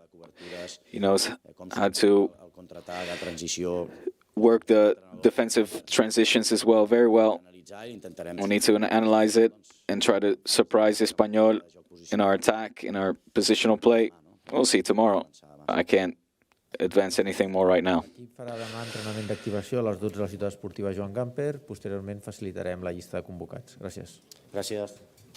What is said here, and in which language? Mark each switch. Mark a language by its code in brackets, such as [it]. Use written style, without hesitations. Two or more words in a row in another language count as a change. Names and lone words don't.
[en] He knows how to work the defensive transitions as well, very well. We need to analyze it and try to surprise Espanyol in our attack, in our positional play. We'll see tomorrow. I can't advance anything more right now. [ca] L'equip farà demà entrenament d'activació a les 12 de la ciutat esportiva Joan Gamper. Posteriorment facilitarem la llista de convocats. Gràcies. Gràcies.